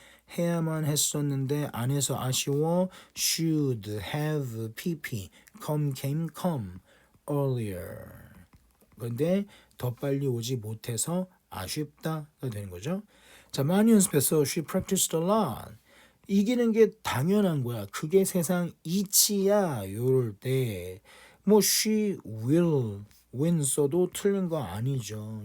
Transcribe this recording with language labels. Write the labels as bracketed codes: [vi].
[ko] 해야만 했었는데 안 해서 아쉬워. [en] should have pp came come earlier. [ko] 근데 더 빨리 오지 못해서 아쉽다가 되는 거죠. 자, 많이 연습했어. [en] She practiced a lot. [ko] 이기는 게 당연한 거야. 그게 세상 이치야. 요럴 때 뭐 [en] she will win [ko] 써도 틀린 거 아니죠.